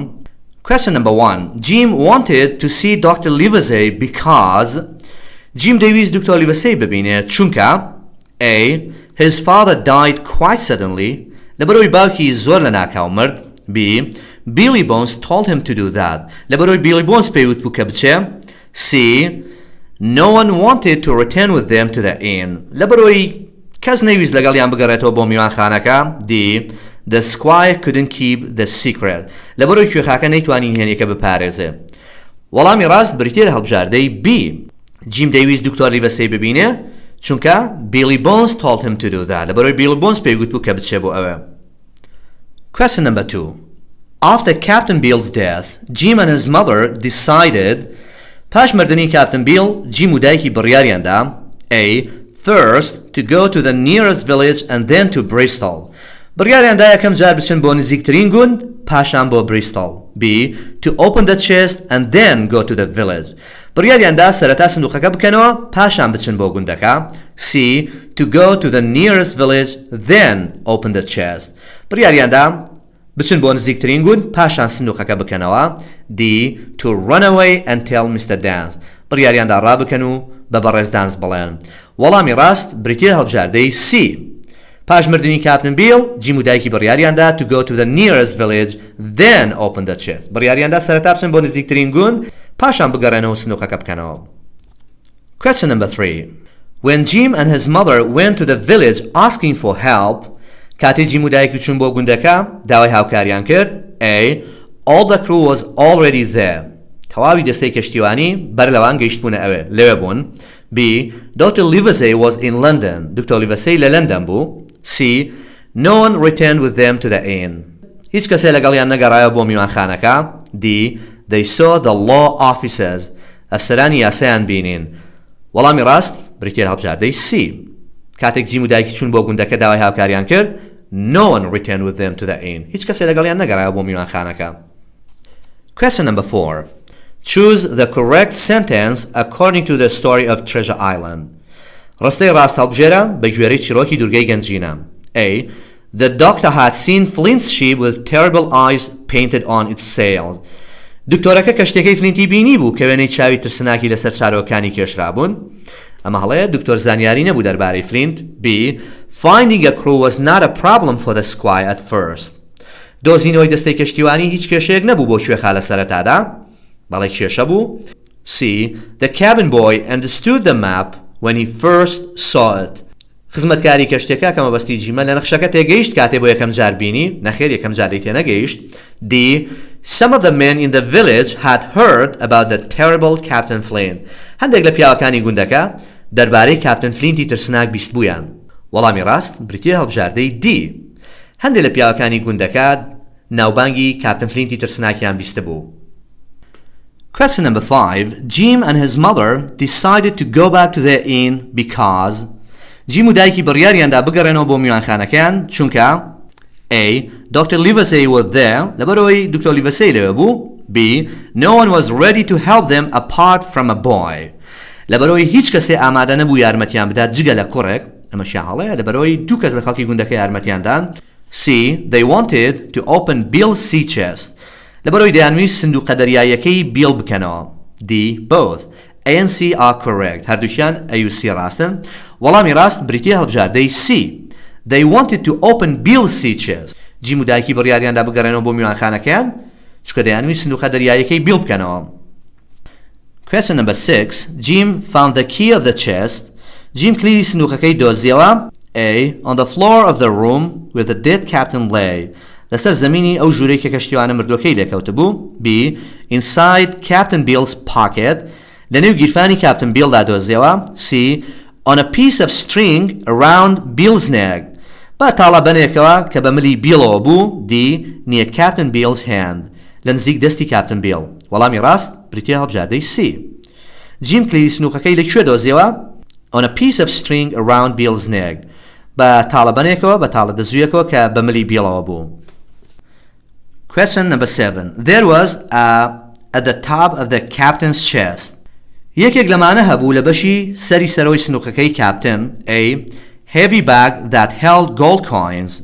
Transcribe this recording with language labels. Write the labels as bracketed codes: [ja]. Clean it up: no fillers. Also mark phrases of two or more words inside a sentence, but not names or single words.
[en] Question number 1. Jim wanted to see Dr. Livesey because Jim [ckb] دەویست دکتۆر لیڤەسەی ببینێت چونکە A. [en] His father died quite suddenly. [ckb] لەبەرەوەی باوکی زۆر لە ناکاو مرد. [en] B. Billy Bones told him to do that. [ckb] لەبەرەوەی Billy Bones پێیوت بوو کە بچێ. [en] C. No one wanted to return with them to the inn. [ckb] لەبەرەوەی کەس نەویست لەگەڵیان بگەڕێتەوە بۆ میوانخانەکە. [en] D. The squire couldn't keep the secret. [ckb] لەبەرەوەی کوێخاکە نەیتوانی نهێنیەکە بپارێزێ. وەڵامی ڕاست بریتیە لە هەڵبژاردەی B. جیم دەویست دکتۆر لیڤەسەی ببینێ چونکە Billy Bones [en] told him to do that. [ckb] لەبەرەوەی Billy Bones پێیگوت بوو کە بچێ بۆ ئەوە. [en] Question number 2. After Captain Bill's death, Jim and his mother decided [ckb] پاش مردنی Captain Bill, Jim و دایکی بڕیاریاندا [en] A. First, to go to the nearest village and then to Bristol. [ckb] بڕیاریاندا یەکەم جار بچن بۆ نزیکترین گوند پاشان بۆ Bristol. B. [en] To open the chest and then go to the village. [ckb] بڕیاریاندا سەرەتا سندوقەکە بکەنەوە پاشان بچن بۆ گوندەکە. [en] C. To go to the nearest village then open the chest. [ckb] بڕیاریاندا بچن بۆ نزیکترین گوند پاشان سندوقەکە بکەنەوە. [en] D. To run away and tell Mr. Dance. [ckb] بڕیاریاندا ڕابکەن و بە بەڕێز دانس بڵێن. وەڵامی ڕاست بریتیە هەڵبژاردەی C. پاش مردنی کاپتن بیل جیم و دایکی بڕیاریاندا [en] to go to the nearest village then open the chest. [ckb] بڕیاریاندا سەرەتا بچن بۆ نزیکترین گوند پاشان بگەڕێنەوە سندوقەکە بکەنەوە. [en] Question number 3. When Jim and his mother went to the village asking for help, [ckb] کاتی جیم و دایکی چون بۆ گوندەکە داوای هاوکاریان کرد. [en] A. All the crew was already there. [ckb] تەواوی دەستەی کەشتیوانی بەر لەوان گەیشتبوونە ئەوێ لەوێ بوون. [en] B. Dr. Livesey was in London. [ckb] دکتۆر لیڤەسەی لە لەندەن بوو. [en] C. No one returned with them to the inn. [ckb] هیچ کەسێ لەگەڵیان نەگەڕایە بۆ میوانخانەکە. [en] D. They saw the law officers. [ckb] ئەفسەرانی یاسایان بینین. وەڵامی ڕاست بریتیە هەڵبژاردەی C. کاتێک جیم و دایکی چون بۆ گوندەکە داوای هاوکاریان کرد. [en] No one returned with them to the inn. [ckb] هیچ کەسێ لەگەڵیان نەگەڕایە بۆ میوانخانەکە. [en] Question number 4. Choose the correct sentence according to the story of Treasure Island. [ckb] ڕستەی ڕاست هەڵبژێرە بە گوێرەی چیرۆکی دوورگەی گەنجینە. [en] A. The doctor had seen Flint's ship with terrible eyes painted on its sails. [ckb] دکتۆرەکە کەشتەکەی فلینتی بینی بوو کە وێنەی چاوی ترسناکی لەسەر چارۆکانی کێشرا بوون. ئەمە هەڵەیە دکتۆر زانیاری نەبوو دەربارەی فلینت. [en] B. Finding a crew was not a problem for the squire at first. [ckb] دۆزینەوەی دەستەی کەشتیوانی هیچ کێشەیەک نەبوو بۆ شوێخا لە سەرەتادا. بەڵێ کێشە بوو. [en] C. The cabin boy understood the map when he first saw it. [ckb] خزمەتکاری کەشتێکە کە مەبەستی جیمە لە نەخشەکە تێگەیشت کاتێ بۆ یەکەم جار بینی نەخێر یەکەم جاری تێنەگەیشت. [en] D. Some of the men in the village had heard about the terrible Captain Flint. [ckb] هەندێک لە پیاوەکانی گوندەکە دەربارەی کاپتن فلینتی ترسناک بیست بوویان؟ وەڵامی ڕاست بریتیە هەڵبژاردەی دی. هەندێک لە پیاوەکانی گوندەکە ناوبانگی کاپتن فلینتی ترسناکیان بیستە بوو. [en] Question number 5. Jim and his mother decided to go back to their inn because Jim [ckb] و دایکی بڕیاریاندا بگەڕێنەوە بۆ میوانخانەکان چونکە [en] A. Dr. Livesey was there [ckb] لەبەرەوەی دکتۆر لیڤەسەی لەوێ بوو. [en] B. No one was ready to help them apart from a boy [ckb] لەبەرەوەی هیچ کەسێ ئامادە نەبوو یارمەتیان بدات جگە لە کوڕێک ئەمەشیان هەڵەیە لەبەرەوەی دوو کەس لە خەڵکی گوندەکە یارمەتیاندان. [en] C. They wanted to open Bill's sea chest [ckb] لەبەرەوەی دەیانویست سندوقە دەریاییەکەی بیل بکەنەوە. [en] D. Both. A and C are correct. [ckb] هەردووشیان A و C ڕاستن. وەڵامی ڕاست بریتیە هەڵبژاردەی C. [en] They wanted to open Bill's sea chest. [ckb] جیم و دایکی بڕیاریاندا بگەڕێنەوە بۆ میوانخانەکەیان چونکە دەیانویست سندوقە دەریاییەکەی بیل بکەنەوە. [en] Question number 6. Jim found the key of the chest. [ckb] Jim کلیدی سندوقەکەی دۆزیەوە. [en] A. On the floor of the room where the dead captain lay. [ckb] لەسەر زەمینی ئەو ژوورەی کە کەشتیوانە مردوەکەی لێکەوتە بوو. [en] B. Inside Captain Bill's pocket. [ckb] لەنێو گیرفانی کاپتن بیلدا دۆزیەوە. [en] C. On a piece of string around Bill's neck. [ckb] با تاڵە بەنێکەوە کە بە ملی بیلەوە بوو. [en] D. Near Captain Bill's hand. [ckb] لە نزیک دەستی کاپتن بیل. وەڵامی ڕاست بریتیە هەڵبژاردەی C. جیم کلیدی سنووقەکەی لەکوێ دۆزیەوە؟ [en] On a piece of string around Bill's neck. [ckb] بە تاڵە بەنێکەوە بە تاڵە دەزویەکەوە کە بە ملی بیلەوە بوو. [en] Question number 7. There was at the top of the captain's chest. [ckb] یەکێک لەمانە هەبوو لە بەشی سەری سەرەوەی سنووقەکەی کاپتن. [en] A. Heavy bag that held gold coins.